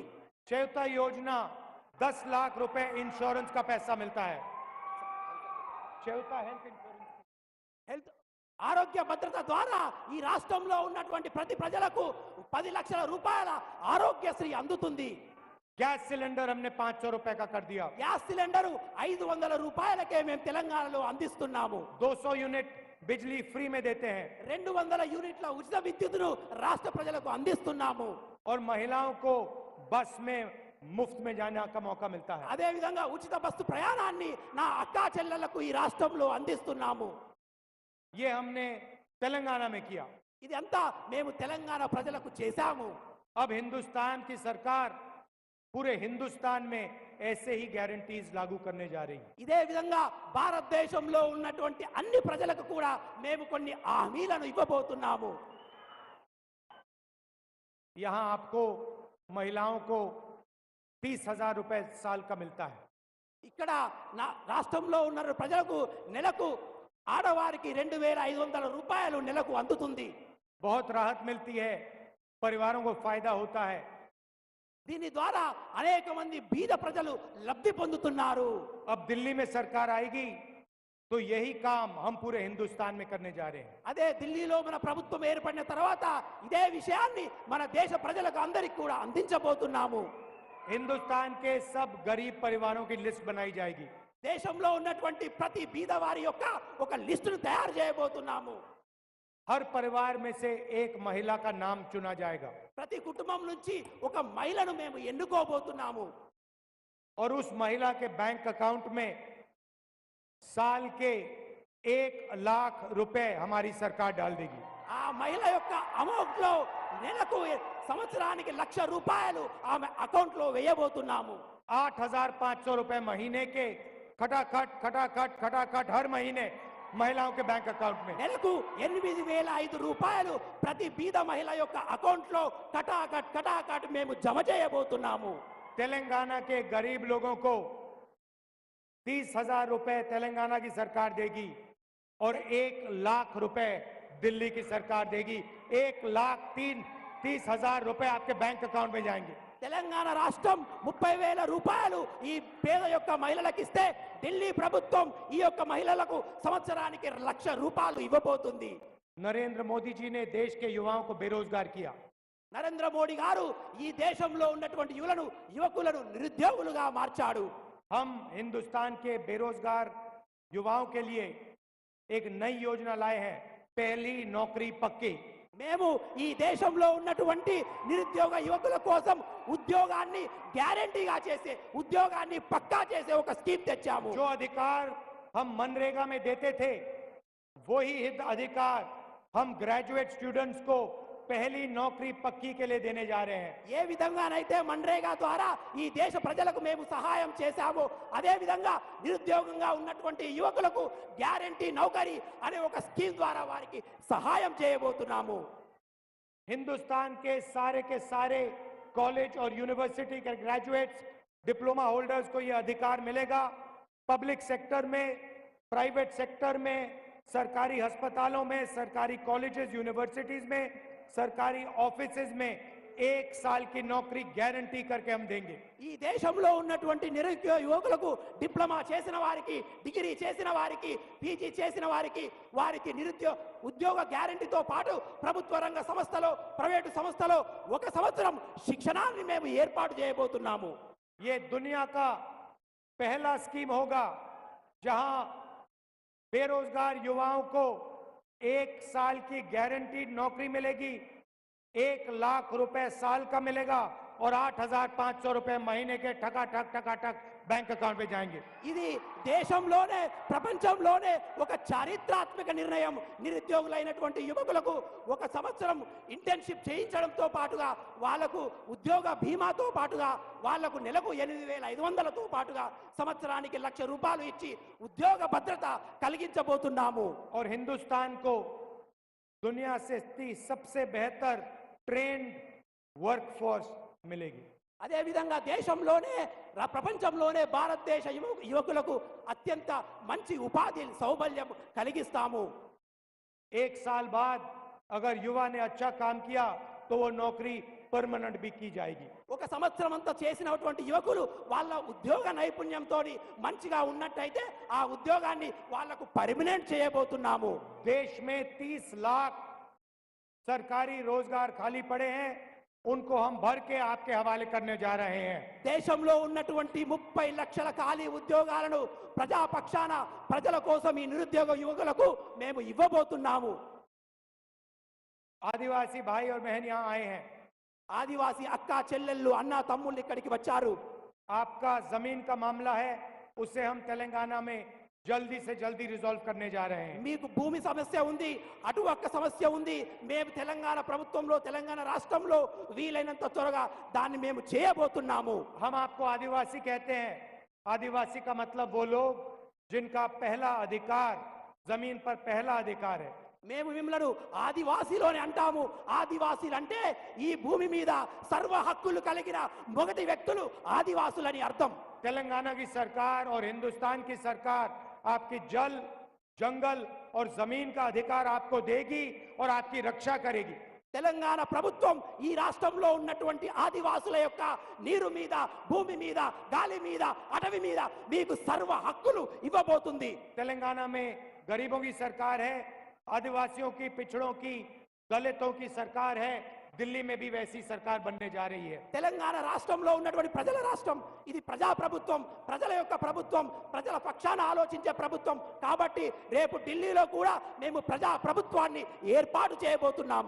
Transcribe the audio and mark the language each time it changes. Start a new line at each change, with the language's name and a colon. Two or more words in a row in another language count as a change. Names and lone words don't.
Hindi: चौथा योजना 10 लाख रुपए इंश्योरेंस का पैसा मिलता है। चौथा
English: health insurance,
Telugu: హెల్త్ ఆరోగ్య భద్రత ద్వారా ఈ రాష్ట్రంలో ఉన్నటువంటి ప్రతి ప్రజలకు 10 లక్షల రూపాయల ఆరోగ్యశ్రీ అందుతుంది.
English: gas cylinder
Hindi: हमने 500 रुपए का कर दिया।
English: gas cylinder
Telugu: 500 రూపాయలకే మేము తెలంగాణలో అందిస్తున్నాము.
Hindi: 200 यूनिट बिजली फ्री में देते हैं
Telugu: 200 యూనిట్ల ఉచిత విద్యుత్తును రాష్ట్ర ప్రజలకు అందిస్తున్నాము.
Hindi: और महिलाओं को बस में मुफ्त में जाने का मौका मिलता है।
Telugu: అదే విధంగా ఉచిత బస్సు ప్రయాణాన్ని నా అక్కా చెల్లెళ్లకు ఈ రాష్ట్రంలో అందిస్తున్నాము.
Hindi: ये हमने तेलंगाना में किया।
Telugu: ఇది అంతా మేము తెలంగాణ ప్రజలకు చేశాము.
Hindi: अब हिंदुस्तान की सरकार पूरे हिंदुस्तान में ऐसे ही गारंटीज लागू करने जा रही है।
Telugu: ఇదే విధంగా భారతదేశంలో ఉన్నటువంటి అన్ని ప్రజలకు కూడా మేము కొన్ని హామీలను ఇవ్వబోతున్నాము.
Hindi: यहाँ आपको महिलाओं को 30,000 रुपए साल का मिलता है।
Telugu: ఇక్కడ నా రాష్ట్రంలో ఉన్న ప్రజలకు నెలకు ఆడవారికి 2500 రూపాయలు నెలకు అందుతుంది.
Hindi: बहुत राहत मिलती है, परिवारों को फायदा होता है।
Telugu: దీని ద్వారా అనేక మంది బీద ప్రజలు లబ్ధి పొందుతున్నారు.
Hindi: अब दिल्ली में सरकार आएगी तो यही काम हम पूरे हिंदुस्तान में करने जा रहे हैं।
Telugu: అదే ఢిల్లీలో మన ప్రభుత్వం ఏర్పడిన తర్వాత ఇదే విషయాన్ని మన దేశ ప్రజలకు అందరికీ కూడా అందించబోతున్నాము.
Hindi: हिंदुस्तान के सब गरीब परिवारों की लिस्ट बनाई जाएगी।
Telugu: దేశంలో ఉన్నటువంటి ప్రతి బీద వారి యొక్క ఒక లిస్టును తయారు చేయబోతున్నాము.
Hindi: हर परिवार में से एक महिला का नाम चुना जाएगा
Telugu: ప్రతి కుటుంబం నుంచి ఒక మహిళను మేము ఎన్నుకోబోతున్నాము.
Hindi: और उस महिला के
English: bank account
Hindi: में साल के 1 लाख रुपए हमारी सरकार डाल देगी।
Telugu: ఆ మహిళ యొక్క అమౌంట్ లో నెలకు సంవత్సరానికి 1,00,000 రూపాయలు ఆమె అకౌంట్ లో వేయబోతున్నాము.
Hindi: 8,500 रुपए महीने के खटाखट खटाखट खटाखट हर महीने महिलाओं के
English: bank account
Hindi: में।
Telugu: నెలకు 8,500 రూపాయలు ప్రతి బీద మహిళ యొక్క అకౌంట్ లో కటాకట్ మేము జమ చేయబోతున్నాము.
Hindi: तेलंगाना के गरीब लोगों को 30,000 रुपए तेलंगाना की सरकार देगी और 1 लाख रुपए दिल्ली की सरकार देगी। 1,30,000 रुपए आपके
English: bank account
Hindi: में जाएंगे।
Telugu: తెలంగాణ రాష్ట్రం 30,000 రూపాయలు ఈ పేద యొక్క మహిళలకు ఇస్తే ఢిల్లీ ప్రభుత్వం ఈ యొక్క మహిళలకు సంవత్సరానికి 1,00,000 రూపాయలు ఇవ్వబోతుంది.
Hindi: नरेंद्र मोदी जी ने देश के युवाओं को बेरोजगार किया।
Telugu: నరేంద్ర మోడీ గారు ఈ దేశంలో ఉన్నటువంటి యువకులను నిరుద్యోగులుగా మార్చాడు.
Hindi: हम हिंदुस्तान के बेरोजगार युवाओं के लिए एक नई योजना लाए हैं, पहली नौकरी पक्की।
Telugu: మేము ఈ దేశంలో ఉన్నటువంటి నిరుద్యోగ యువకుల కోసం ఉద్యోగాన్ని గ్యారెంటీగా చేసే ఉద్యోగాన్ని పక్కా చేసే ఒక స్కీమ్ తెచ్చాము.
Hindi: जो अधिकार हम मनरेगा में देते थे वही अधिकार हम
English: graduate students
Hindi: को पहली नौकरी पक्की के लिए देने जा रहे हैं।
Telugu: ఏ విధంగానైతే మన్రేగా ద్వారా ఈ దేశ ప్రజలకు మేము సహాయం చేశామో అదే విధంగా నిరుద్యోగంగా ఉన్నటువంటి యువకులకు గ్యారెంటీ నౌకరీ అనే ఒక స్కీమ్ ద్వారా వారికి సహాయం చేయబోతున్నాము।
Hindi: हिंदुस्तान के सारे कॉलेज और यूनिवर्सिटी के ग्रेजुएट्स,
English: diploma holders
Hindi: को यह अधिकार मिलेगा।
English: public sector
Hindi: में,
English: private sector
Hindi: में, सरकारी अस्पतालों में, सरकारी कॉलेजेस, यूनिवर्सिटीज में, सरकारी ऑफिसेज में 1 साल की नौकरी गारंटी करके हम देंगे।
Telugu: ఈ దేశంలో ఉన్నటువంటి నిరుద్యోగ యువకులకు డిప్లొమా చేసిన వారికి, డిగ్రీ చేసిన వారికి, పీజీ చేసిన వారికి ఉద్యోగ గ్యారెంటీతో పాటు ప్రభుత్వ రంగ సంస్థలో, ప్రైవేటు సంస్థలో 1 సంవత్సరం శిక్షణాన్ని మేము ఏర్పాటు చేయబోతున్నాము।
Hindi: ये दुनिया का पहला स्कीम होगा जहां बेरोजगार युवाओं को 1 साल की गारंटीड नौकरी मिलेगी, 1 लाख रुपए साल का मिलेगा और 8,500 रुपए महीने के ठकाठक
English: bank account
Hindi: में जाएंगे।
Telugu: ఇది దేశంలోనే ప్రపంచంలోనే ఒక చారిత్రాత్మక నిర్ణయం। నిరుద్యోగులైనటువంటి యువకులకు 1 సంవత్సరం ఇంటర్న్షిప్ చేయించడంతో పాటుగా వాళ్లకు ఉద్యోగ బీమాతో పాటుగా వాళ్లకు నెలకు 8,500తో పాటుగా సంవత్సరానికి 1,00,000 రూపాయలు ఇచ్చి ఉద్యోగ భద్రత కలిగించబోతున్నాము।
Hindi: और हिंदुस्तान को दुनिया से सबसे बेहतर
English: trained workforce
Hindi: मिलेगी।
Telugu: అదే విధంగా దేశంలోనే ప్రపంచంలోనే భారతదేశ యువకులకు అత్యంత మంచి ఉపాధి సౌబల్యం కలిగిస్తాము।
Hindi: 1 साल बाद अगर युवा ने अच्छा काम किया तो वो नौकरी परमानेंट भी की जाएगी।
Telugu: 1 సంవత్సరం అంతా చేసినటువంటి యువకులు వాళ్ళ ఉద్యోగ నైపుణ్యంతో మంచిగా ఉన్నట్టయితే ఆ ఉద్యోగాన్ని వాళ్ళకు పర్మనెంట్ చేయబోతున్నాము।
Hindi: देश में 30 लाख सरकारी रोजगार खाली पड़े हैं, उनको हम भर के आपके हवाले करने जा रहे हैं।
Telugu: దేశంలో ఉన్నటువంటి 30 లక్షల ఖాళీ ఉద్యోగాలను ప్రజాపక్షాన ప్రజల కోసం ఈ నిరుద్యోగ యువకులకు మేము ఇవ్వబోతున్నాము।
Hindi: आदिवासी भाई और बहन यहाँ आए हैं।
Telugu: ఆదివాసీ అక్క చెల్లెళ్ళు అన్న తమ్ముళ్ళు ఇక్కడికి వచ్చారు।
Hindi: आपका जमीन का मामला है, उसे हम तेलंगाना में जल्दी से जल्दी रिजॉल्व करने जा रहे हैं।
Telugu: మీకు భూమి సమస్య ఉంది, అటు ఒక్క సమస్య ఉంది। మేము తెలంగాణ ప్రభుత్వంలో, తెలంగాణ రాష్ట్రంలో వీలైనంత త్వరగా దాన్ని మేము చేయబోతున్నాము।
Hindi: हम आपको आदिवासी कहते हैं। आदिवासी का मतलब वो लोग जिनका पहला अधिकार, जमीन पर पहला अधिकार है।
Telugu: మేము మిమ్మలను ఆదివాసీలోనే అంటాము। ఆదివాసీలు అంటే ఈ భూమి మీద సర్వ హక్కులు కలిగిన మొదటి వ్యక్తులు ఆదివాసులని అర్థం।
Hindi: तेलंगाना की सरकार और हिंदुस्तान की सरकार आपकी जल, जंगल और जमीन का अधिकार आपको देगी और आपकी रक्षा करेगी।
Telugu: తెలంగాణ ప్రభుత్వం ఈ రాష్ట్రంలో ఉన్నటువంటి ఆదివాసుల యొక్క నీరు మీద, భూమి మీద, గాలి మీద, అటవీ మీద మీకు సర్వ హక్కులు ఇవ్వబోతుంది।
Hindi: तेलंगाना में गरीबों की सरकार है, आदिवासियों की, पिछड़ों की, दलितों की सरकार है। दिल्ली में भी वैसी सरकार बनने जा रही है।
Telugu: తెలంగాణ రాష్ట్రంలో ఉన్నటువంటి ప్రజల రాష్ట్రం, ఇది ప్రజా ప్రభుత్వం, ప్రజల యొక్క ప్రభుత్వం, ప్రజల పక్షాన ఆలోచించే ప్రభుత్వం కాబట్టి రేపు ఢిల్లీలో కూడా మేము ప్రజా ప్రభుత్వాన్ని ఏర్పాటు చేయబోతున్నాము।